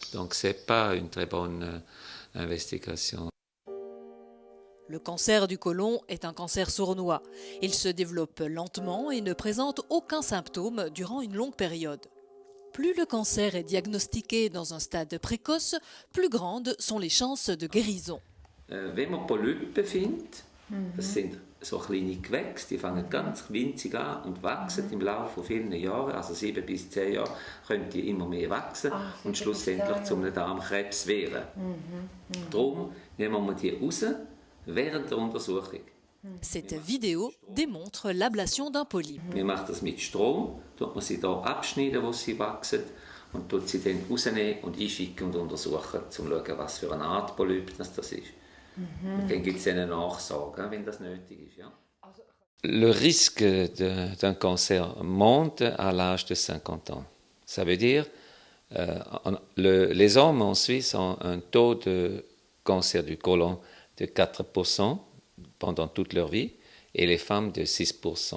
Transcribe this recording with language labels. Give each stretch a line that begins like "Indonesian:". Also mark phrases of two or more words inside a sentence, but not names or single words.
French: Donc ce n'est pas une très bonne investigation. Le cancer du côlon est un cancer sournois. Il se développe lentement et ne présente aucun symptôme durant une longue période. Plus le cancer est diagnostiqué dans un stade précoce, plus grandes sont les chances de guérison.
German: Wenn man Polypen findet, das sind so kleine Gewächse, die fangen ganz winzig an und wachsen im Laufe von vielen Jahren, also 7 bis 10 Jahre, können die immer mehr wachsen und schlussendlich zu einem Darmkrebs werden. Darum nehmen wir die raus während der Untersuchung.
French: Cette vidéo démontre l'ablation d'un polype.
German: Wir machen das mit Strom, tut man sie hier abschneiden, wo sie wachsen, und tut sie dann rausnehmen und einschicken und untersuchen, um zu schauen, was für eine Art Polyp das ist. Und dann gibt es eine Nachsorge, wenn das nötig ist. Ja.
French: Le risque d'un cancer monte à l'âge de 50 ans. Ça veut dire les hommes en Suisse ont un taux de cancer du côlon de 4% pendant toute leur vie, et les femmes de 6%.